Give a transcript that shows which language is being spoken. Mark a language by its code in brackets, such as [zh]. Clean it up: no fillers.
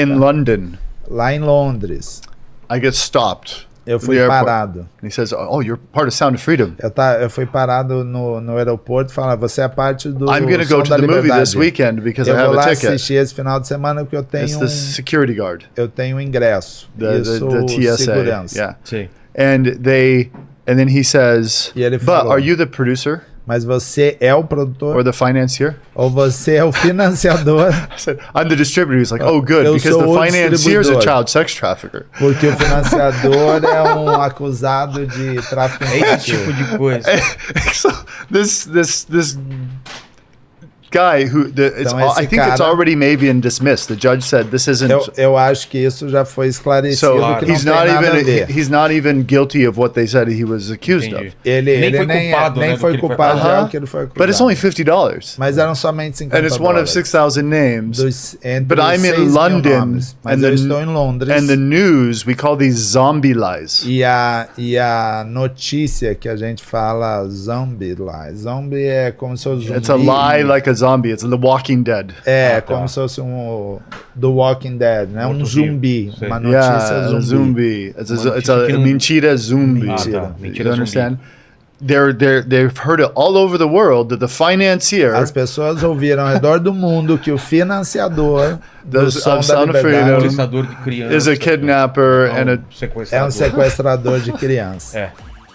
[en] In London. [pt] Lá em Londres. [en] I get stopped. [pt] Eu fui parado. [en] And he says, "Oh, you're part of Sound of Freedom." [pt] Eu fui parado no aeroporto e fala, você é parte do [en] I'm going to go to the movie this weekend because I have a ticket. [pt] Eu vou lá assistir esse final de semana porque eu tenho [en] It's the security guard. [pt] Eu tenho um ingresso. [en] The TSA. [pt] Segurança. [en] Yeah. [pt] Sim. [en] And then he says, "But are you the producer?" [pt] Mas você é o produtor? [en] Or the financier? [pt] Ou você é o financiador? [en] I said, I'm the distributor. He's like, oh, good, because the financier is a child sex trafficker. [pt] Porque o financiador é um acusado de tráfico infantil. Esse tipo de coisa. [en] So this guy who I think it's already maybe been dismissed. The judge said this isn't. [pt] Eu acho que isso já foi esclarecido. [en] So [pt] que [en] he's not even guilty of what they said he was accused of. [pt] Ele nem foi culpado de algo que ele foi acusado. [en] But it's only $50. [pt] Mas eram somente $50. [en] And it's one of 6,000 names. But I'm in London, [pt] mas eu estou em Londres. [en] And the news, we call these zombie lies. [pt] E a notícia que a gente fala [en] zombie lies. [pt] Zombie é como se fosse [en] It's a lie like a zombie. It's The Walking Dead. [pt] Como se fosse The Walking Dead, né? Um zumbi. Uma notícia zumbi. [en] It's [pt] a mentira zumbi. Mentira [en] you understand? They've heard it all over the world that the financier. [pt] As pessoas ouviram ao redor do mundo que o financiador do Som da Liberdade de criança, [en] is a kidnapper and [pt] é um sequestrador de criança.